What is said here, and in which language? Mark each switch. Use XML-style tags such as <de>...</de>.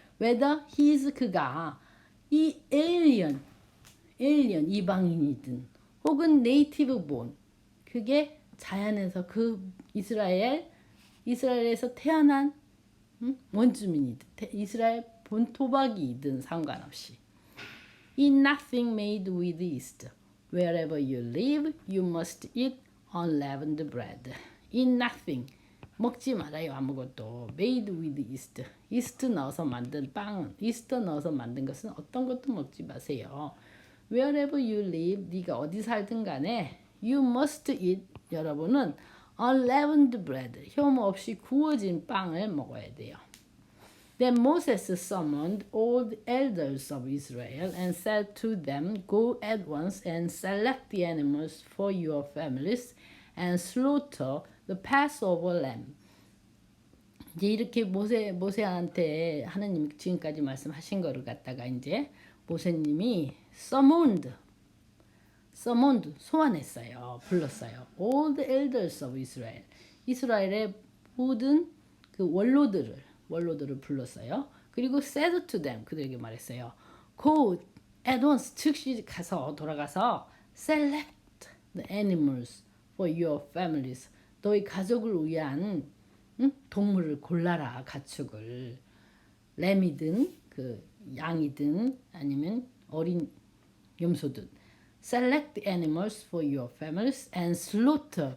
<en>whether he is</en> <ko>그가 이 alien 이방인이든 혹은</ko> <en>native born,</en> <ko>그게 자연에서 그 이스라엘에서 태어난 원주민이든 이스라엘 본토박이든 상관없이.</ko> <en>In nothing made with yeast. Wherever you live, you must eat unleavened bread. In nothing.</en> <ko>먹지 말아요, 아무것도.</ko> <en>Made with yeast.</en> <ko>yeast 넣어서 만든 빵, yeast 넣어서 만든 것은 어떤 것도 먹지 마세요.</ko> <en>Wherever you live,</en> <ko>네가 어디 살든 간에</ko> <en>you must eat,</en> <ko>여러분은</ko> <en>unleavened bread,</en> <ko>효모 없이 구워진 빵을 먹어야 돼요.</ko> <en>Then Moses summoned all the elders of Israel and said to them, Go at once and select the animals for your families and slaughter the Passover lamb.</en> <ko>이제 이렇게 모세한테 하나님 지금까지 말씀하신 거를 갖다가 이제 모세님이 summoned 소환했어요. 불렀어요.</ko> <en>All the elders of Israel.</en> <ko>이스라엘의 모든 그 원로들을 불렀어요. 그리고</ko> <en>said to them,</en> <ko>그들에게 말했어요.</ko> <en>Go at once,</en> <ko>즉시 돌아가서</ko> <en>select the animals for your families.</en> <ko>너희 가족을 위한 동물을 골라라, 가축을. 램이든 그 양이든 아니면 어린 염소든.</ko> <en>Select the animals for your families and slaughter.</en>